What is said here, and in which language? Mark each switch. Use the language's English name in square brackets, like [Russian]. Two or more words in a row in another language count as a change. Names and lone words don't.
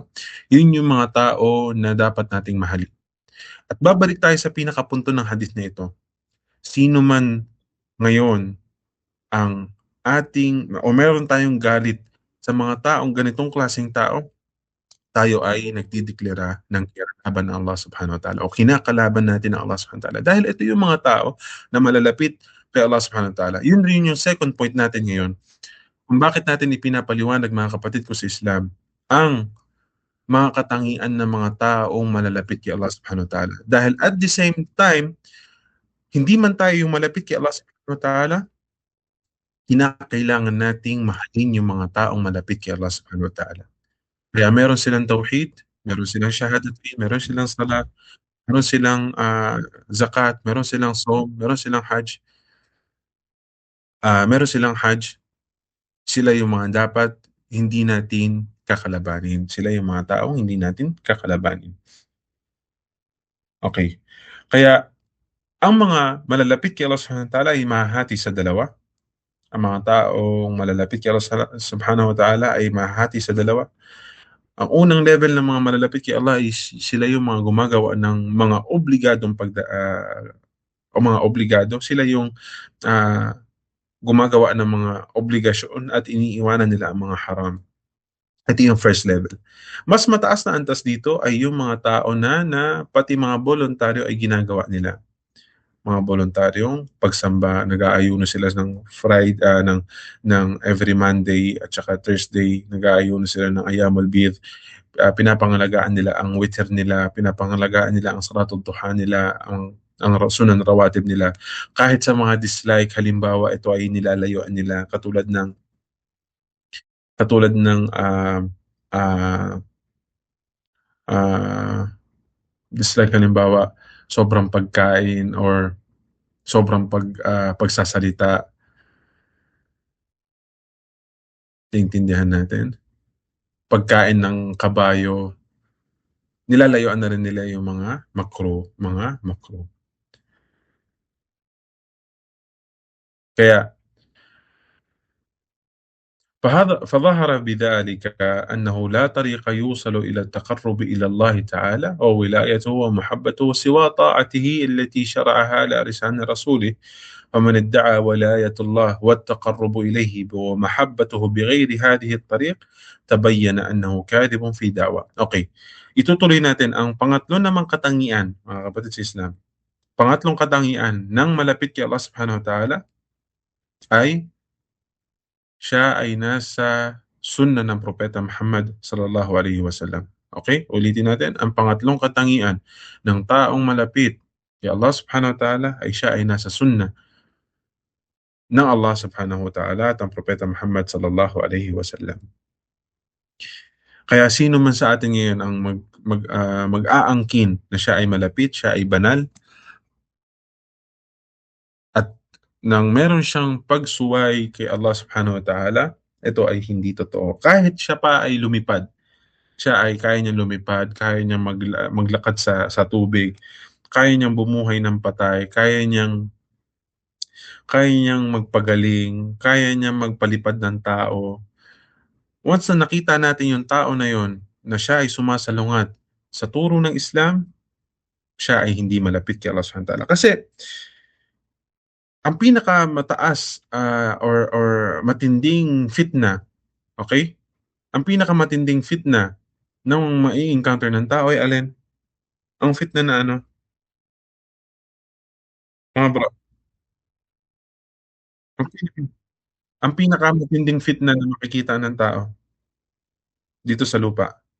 [Filipino] Yun yung mga tao na dapat nating mahalin. At babalik tayo sa pinakapunto ng hadith na ito. Sino man ngayon ang ating o meron tayong galit sa mga taong ganitong klaseng tao, tayo ay nagdideklara ng kinalaban ng Allah [Arabic] سبحانه وتعالى [Filipino] o kinakalaban natin ang Allah [Arabic] سبحانه وتعالى. [Filipino] Dahil ito yung mga tao na malalapit kay Allah [Arabic] سبحانه وتعالى. [Filipino] Yun rin yung [English] second point [Filipino] natin ngayon. Kung bakit natin ipinapaliwanag, mga kapatid ko sa Islam, ang mga katangian ng mga taong malalapit kay Allah [Arabic] سبحانه وتعالى. [English] Dahil at the same time, [Filipino] hindi man tayo yung malapit kay Allah [Arabic] سبحانه وتعالى, [Filipino] kinakailangan nating mahalin yung mga taong malapit kay Allah [Arabic] سبحانه وتعالى. [Filipino] Kaya meron silang tauhid, meron silang shahadatain, meron silang salat, meron silang zakat, meron silang saum, meron silang hajj. Sila yung mga dapat hindi natin kakalabanin. Sila yung mga taong hindi natin kakalabanin. Okay. Kaya ang mga malalapit kay Allah [Arabic] سبحانه وتعالى [Filipino] ay mahahati sa dalawa. Ang mga taong malalapit kay Allah [Arabic] سبحانه وتعالى [Filipino] ay mahahati sa dalawa. Ang unang level ng mga malalapit kay Allah is sila yung mga gumagawa ng mga obligadong o mga obligado. Sila yung ah, gumagawa ng mga obligasyon at iniiwanan nila ang mga haram. Ito yung [English] first level. [Filipino] Mas mataas na antas dito ay yung mga tao na pati mga voluntaryo ay ginagawa nila. mga voluntaryong pagsamba, nag-aayuno sila ng ng [English] every Monday [Filipino] at saka Thursday, nag-aayuno sila ng Ayyamul Bid. Pinapangalagaan nila ang witr nila, pinapangalagaan nila ang [Arabic] صلاة الضحى [Filipino] nila, ang [Arabic] سنن الرواتب [Filipino] nila. Kahit sa mga dislike, halimbawa ito ay nilalayuan nila katulad ng ah, ah, dislike halimbawa sobrang pagkain or sobrang pagsasalita, naiintindihan natin? Pagkain ng kabayo, nilalayuan na rin nila yung mga makro. [Arabic] Kaya فظهر بذلك أنه لا طريق يوصل إلى التقرب إلى الله تعالى وولايته ومحبته سوى طاعته التي شرعها على لسان رسوله. فمن ادعى ولاية الله والتقرب إليه ومحبته بغير هذه الطريق تبين أنه كاذب في دعوى. [Filipino] Okay. Itutuloy natin ang pangatlo namang katangian, mga kapatid sa Islam. Pangatlong katangian ng malapit kay Allah [Arabic] سبحانه وتعالى [Filipino] ay siya ay nasa sunna ng Propeta Muhammad [Arabic] صلى الله عليه وسلم. [Filipino] Okay? Ulitin natin, ang pangatlong katangian ng taong malapit kay Allah [Arabic] سبحانه وتعالى [Filipino] ay siya ay nasa sunna ng Allah [Arabic] سبحانه وتعالى [Filipino] at ang Propeta Muhammad [Arabic] صلى الله عليه وسلم. [Filipino] Kaya sino man sa atin ngayon ang mag-aangkin na siya ay malapit, siya ay banal, at nang meron siyang pagsuway kay Allah [Arabic] سبحانه وتعالى, [Filipino] ito ay hindi totoo. Kahit siya pa ay lumipad, siya ay kaya niyang lumipad, kaya niyang maglakad sa tubig, kaya niyang bumuhay ng patay, kaya niyang magpagaling, kaya niyang magpalipad ng tao. Once na nakita natin yung tao na yon na siya ay sumasalungat sa turo ng Islam, siya ay hindi malapit kay Allah [Arabic] سبحانه وتعالى. [Filipino] Kasi ang pinakamataas or matinding fitna, okay? Ang pinakamatinding fitna ng mai-encounter ng tao ay alin? Ang fitna na ano? Mga bro, ang, pin- ang pinakamatinding fitna na makikita ng tao dito sa lupa.